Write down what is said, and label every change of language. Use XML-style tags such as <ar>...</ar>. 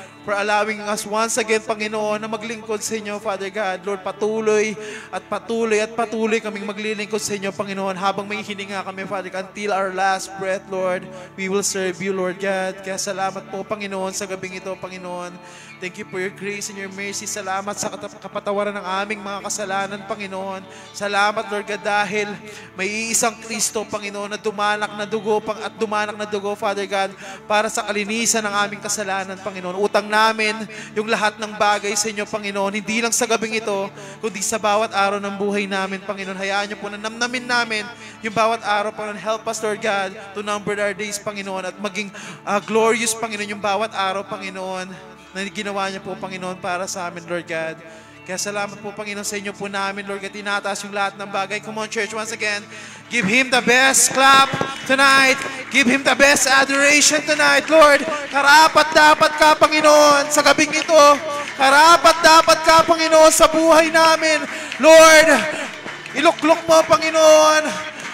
<en>For allowing us once again, Panginoon,</en> <tl>na maglingkod sa inyo,</tl> <en>Father God.</en> <tl>Lord, patuloy kaming maglilingkod sa inyo, Panginoon, habang may hininga kami, Father God,</tl> <en>until our last breath,</en> <tl>Lord.</tl> <en>We will serve you,</en> <tl>Lord God. Kaya salamat po, Panginoon, sa gabing ito, Panginoon.</tl> <en>Thank you for your grace and your mercy.</en> <tl>Salamat sa kapatawaran ng aming mga kasalanan, Panginoon. Salamat, Lord God, dahil may iisang Kristo, Panginoon, na dumanak na dugo, Father God, para sa kalinisan ng aming kasalanan, Panginoon. Utang namin yung lahat ng bagay sa inyo, Panginoon. Hindi lang sa gabing ito, kundi sa bawat araw ng buhay namin, Panginoon. Hayaan niyo po na namnamin namin yung bawat araw, Panginoon.</tl> <en>Help us, Lord God, to number our days,</en> <tl>Panginoon, at maging glorious, Panginoon, yung bawat araw, Panginoon, na ginawa niyo po, Panginoon, para sa amin, Lord God. Kaya salamat po, Panginoon, sa inyo po namin, Lord God. Tinataas yung lahat ng bagay.</tl> <en>Come on, church, once again. Give Him the best clap tonight. Give Him the best adoration tonight, Lord.</en> <tl>Karapat dapat ka, Panginoon, sa gabing ito. Karapat dapat ka, Panginoon, sa buhay namin. Lord, iluklok mo, Panginoon.</tl>